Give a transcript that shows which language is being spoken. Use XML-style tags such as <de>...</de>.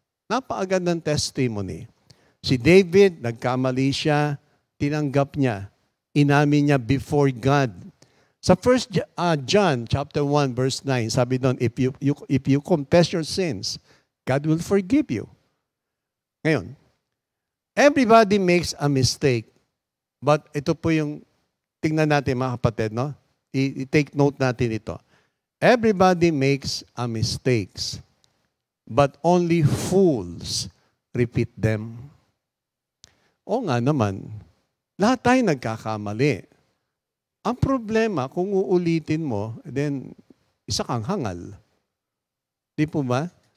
<tl>Napakagandang testimony. Si David, nagkamali siya, tinanggap niya, inamin niya</tl> <en>before God. Sa 1 John chapter 1 verse 9,</en> <tl>sabi doon,</tl> <en>if you confess your sins, God will forgive you. Ngayon, everybody makes a mistake.</en> <tl>But ito po yung tingnan natin mga kapatid, no? I-take note natin ito.</tl> <en>Everybody makes a mistakes, but only fools repeat them.</en> <tl>O nga naman, lahat tayo nagkakamali. Ang problema, kung uulitin mo, then isa kang hangal. Di po ba?</tl>